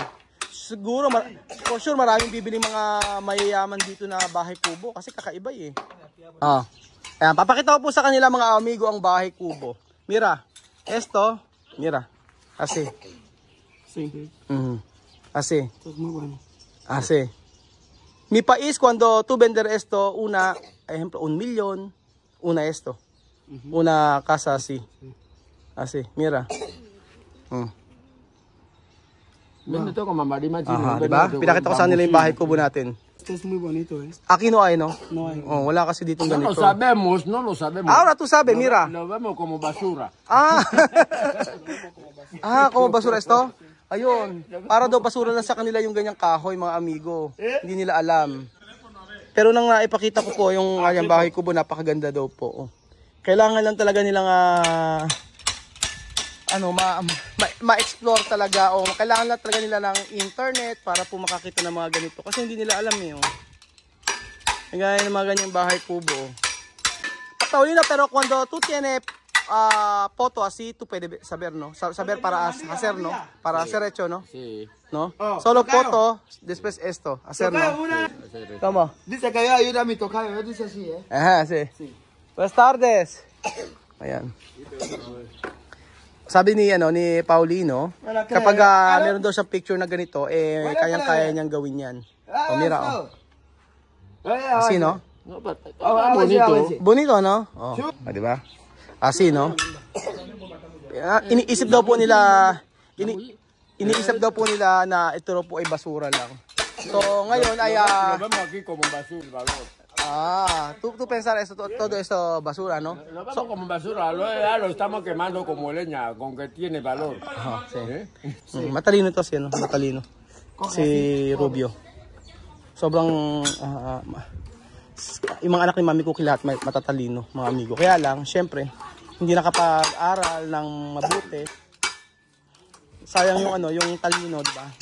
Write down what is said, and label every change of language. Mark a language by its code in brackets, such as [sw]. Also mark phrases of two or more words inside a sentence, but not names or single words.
[tl] Siguro, [en] for sure, [tl] maraming bibiling mga mayayaman dito na bahay kubo kasi kakaiba Ayan, papakita ko po sa kanila mga amigo ang bahay kubo. [es] Mira, esto, mira, así. Sí. Así. Esto es muy bueno. Así. Mi país, cuando tú vender esto, ejemplo, 1 millón, esto. Una casa así. Así, mira. Vende to como marima chino. [tl] Aha, diba? Pinakita ko sa nila yung bahay kubo natin. [es] Esto es muy bonito, Aquí no hay, no? No hay. [tl] Oh, wala kasi ditong No ganito. [es] no lo sabemos. Ahora tú sabes, mira. Lo vemos como basura. Como basura esto? [tl] Ayun. Para daw basura lang sa kanila yung ganyang kahoy, mga amigo. Hindi nila alam. Pero nang naipakita ko po yung bahay kubo, napakaganda daw po. Kailangan lang talaga nilang ma-explore talaga kailangan lang talaga nila ng internet para po makakita ng mga ganito kasi hindi nila alam gaya ng mga ganyang bahay kubo. [es] Paulina, pero cuando tú tienes foto así, tú puedes saber, no? Saber para hacer, no? Para hacer hecho, no? Sí. ¿No? Solo foto, después esto, hacer, no? ¿Cómo? Dice que yo ayuda a mi tocayo, dice así, Ajá, sí. Buenas tardes. [tl] Ayan. Sabi ni ni Paulino, kapag meron daw siyang picture na ganito, kayang-kaya niyang gawin 'yan. [es] Mira Asi no? Bonito. Bonito no? [tl] Di ba? [es] Asi no? [tl] Iniisip daw po nila na ito po ay basura lang. So ngayon ay [es] tú pensar eso, todo eso basura, ¿no? Lo vemos como basura, lo estamos quemando como leña, con que tiene valor. Sí. [tl] Matalino to siya, no? Matalino. Si Rubio. Sobrang yung mga anak ni mami ko lahat matatalino, mga amigo. Kaya lang, syempre, hindi nakapag-aral ng mabuti. Sayang yung yung talino, di ba?